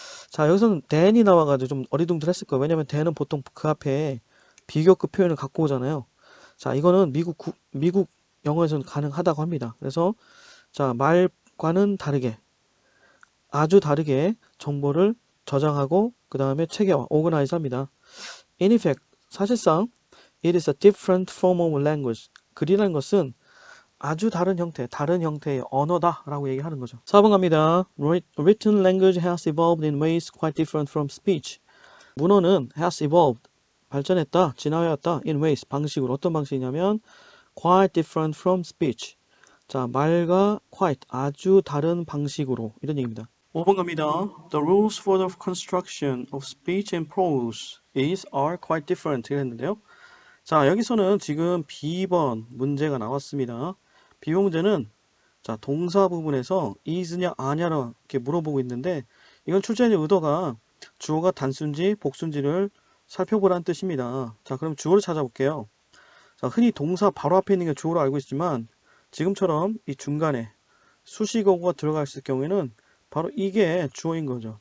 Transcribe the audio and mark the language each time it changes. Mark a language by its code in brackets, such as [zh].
[ko] 자, 여기서는 than이 나와가지고 좀 어리둥절했을 거예요. 왜냐면 than은 보통 그 앞에 비교급 표현을 갖고 오잖아요. 자, 이거는 미국 영어에서는 가능하다고 합니다. 그래서 자, 말과는 다르게 아주 다르게 정보를 저장하고 그 다음에 체계화, organize 합니다. [en] In effect, [ko] 사실상 [en] it is a different form of language. [ko] 글이라는 것은 아주 다른 형태, 다른 형태의 언어다 라고 얘기하는 거죠. 4번 갑니다. [en] Written language has evolved in ways quite different from speech. [ko] 문어는 [en] has evolved, [ko] 발전했다, 진화해왔다, [en] in ways, [ko] 방식으로. 어떤 방식이냐면 [en] quite different from speech. [ko] 자, 말과 [en] quite, [ko] 아주 다른 방식으로, 이런 얘기입니다. 5번 갑니다. [en] The rules for the construction of speech and prose are quite different. [ko] 이랬는데요. 자, 여기서는 지금 B번 문제가 나왔습니다. B번 문제는 자, 동사 부분에서 is냐 아냐로 이렇게 물어보고 있는데 이건 출제자의 의도가 주어가 단수인지 복수인지를 살펴보라는 뜻입니다. 자, 그럼 주어를 찾아볼게요. 자, 흔히 동사 바로 앞에 있는 게 주어로 알고 있지만 지금처럼 이 중간에 수식어가 들어가 있을 경우에는 바로 이게 주어인 거죠.